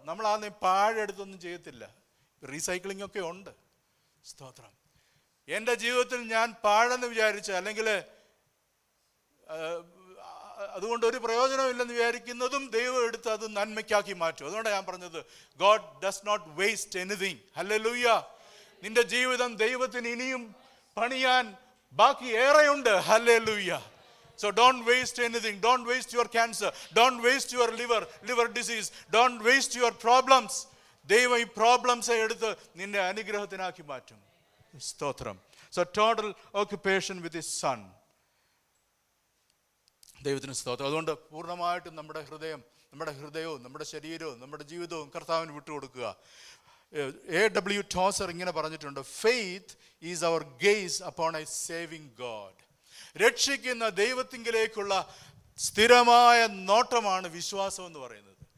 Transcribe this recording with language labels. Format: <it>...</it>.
<ml>നമ്മൾ ആദ്യം പാഴെടുത്തൊന്നും ചെയ്യത്തില്ല. റീസൈക്ലിംഗ് ഒക്കെ ഉണ്ട്. സ്തോത്രം. എൻ്റെ ജീവിതത്തിൽ ഞാൻ പാഴെന്ന് വിചാരിച്ച, അല്ലെങ്കിൽ അതുകൊണ്ട് ഒരു പ്രയോജനമില്ലെന്ന് വിചാരിക്കുന്നതും ദൈവം എടുത്ത് അത് നന്മയ്ക്കാക്കി മാറ്റും. അതുകൊണ്ടാണ് ഞാൻ പറഞ്ഞത്,</ml> <en>God does not waste anything.</en> <ml>Hallelujah. നിന്റെ ജീവിതം ദൈവത്തിന് ഇനിയും പണിയാൻ ബാക്കി ഏറെയുണ്ട്.</ml> <en>Hallelujah. So don't waste anything. Don't waste your cancer. Don't waste your liver disease. Don't waste your problems.</en> <ml>ദൈവം ഈ പ്രോബ്ലംസ് എടുത്ത് നിന്റെ അനുഗ്രഹത്തിനാക്കി മാറ്റും. സ്തോത്രം.</ml> <en>So total occupation with his son.</en> <ml>ദൈവത്തിന് സ്തോത്രം. അതുകൊണ്ട് പൂർണ്ണമായിട്ടും നമ്മുടെ ഹൃദയവും നമ്മുടെ ശരീരവും നമ്മുടെ ജീവിതവും കർത്താവിന് വിട്ടുകൊടുക്കുക. A.W.</ml> <en>Tozer</en> <ml>ഇങ്ങനെ പറഞ്ഞിട്ടുണ്ട്,</ml> <en>Faith is our gaze upon a saving God.</en> <ml>രക്ഷിക്കുന്ന ദൈവത്തിങ്കിലേക്കുള്ള സ്ഥിരമായ നോട്ടമാണ് വിശ്വാസം എന്ന് പറയുന്നത്.</ml>